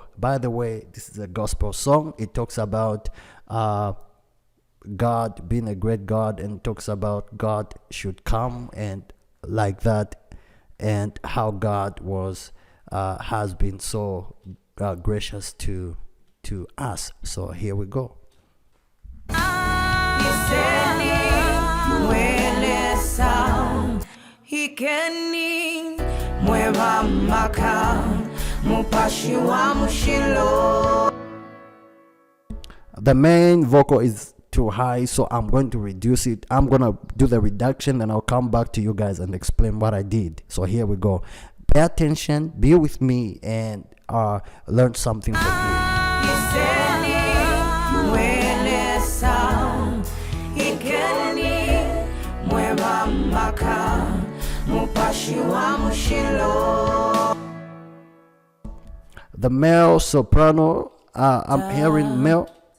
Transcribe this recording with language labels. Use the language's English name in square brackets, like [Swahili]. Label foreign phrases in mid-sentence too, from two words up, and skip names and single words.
[English] By the way, this is a gospel song. It talks about God being a great God, and talks about God should come and like that, and how God was has been so gracious to us. So here we go. [Bemba] Ikeni mweba maka mupashi wa mushilo. [English] The main vocal is too high, so I'm going to reduce it. I'm gonna do the reduction, and I'll come back to you guys and explain what I did. So here we go. Pay attention, be with me, and learn something from me. The male soprano, I'm hearing male.